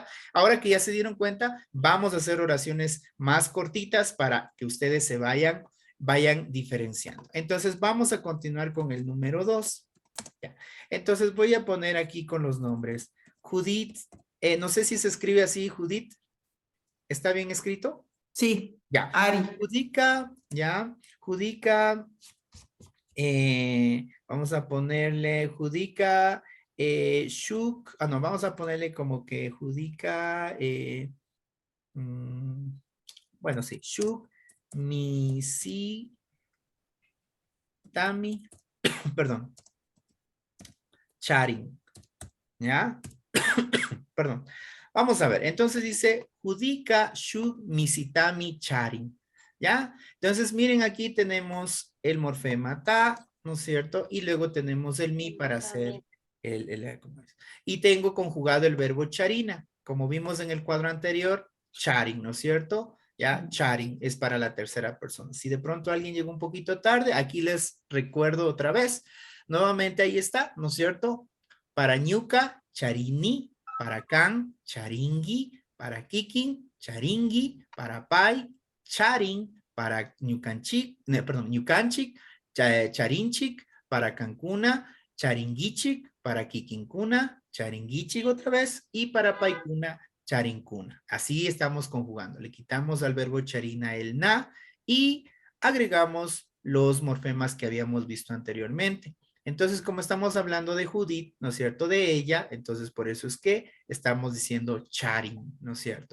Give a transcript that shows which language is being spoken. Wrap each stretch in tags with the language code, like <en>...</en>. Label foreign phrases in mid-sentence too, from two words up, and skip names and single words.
<es>Ahora que ya se dieron cuenta, vamos a hacer oraciones más cortitas para que ustedes se vayan diferenciando. Entonces vamos a continuar con el número 2. Ya. Entonces voy a poner aquí con los nombres. Judith, no sé si se escribe así, Judith. ¿Está bien escrito? Sí, Ya. Ari. Judica, ya. Judica. Vamos a ponerle Judica. Shuk. Ah, no, vamos a ponerle como que Judica. Mm, bueno, sí. Shuk.</es> <qu>Misi. Tami.</qu> <es>Perdón. Charin. ¿Ya? Perdón. Vamos a ver. Entonces dice</es> <qu>Judica Shuk Misitami Charin.</qu> <es>¿Ya? Entonces miren, aquí tenemos el morfema ta, ¿no es cierto? Y luego tenemos el mi para hacer ¿cómo es? Y tengo conjugado el verbo charina. Como vimos en el cuadro anterior, charin, ¿no es cierto? Ya, charin es para la tercera persona. Si de pronto alguien llegó un poquito tarde, aquí les recuerdo otra vez. Nuevamente ahí está, ¿no es cierto? Para</es> <qu>ñuca, charini.</qu> <es>Para</es> <qu>can, charingui.</qu> <es>Para</es> <qu>kikin, charingui.</qu> <es>Para</es> <qu>pai, charin.</qu> <es>Para ñucanchic, perdón,</es> <qu>ñucanchic, charinchic.</qu> <es>Para</es> <qu>cancuna, charinguichic.</qu> <es>Para</es> <qu>kikincuna, charinguichic</qu> <es>otra vez. Y para</es> <qu>paicuna, charincuna.</qu> <es>Así estamos conjugando. Le quitamos al verbo charina el na y agregamos los morfemas que habíamos visto anteriormente. Entonces, como estamos hablando de Judith, ¿no es cierto? De ella, entonces por eso es que estamos diciendo charin, ¿no es cierto?</es>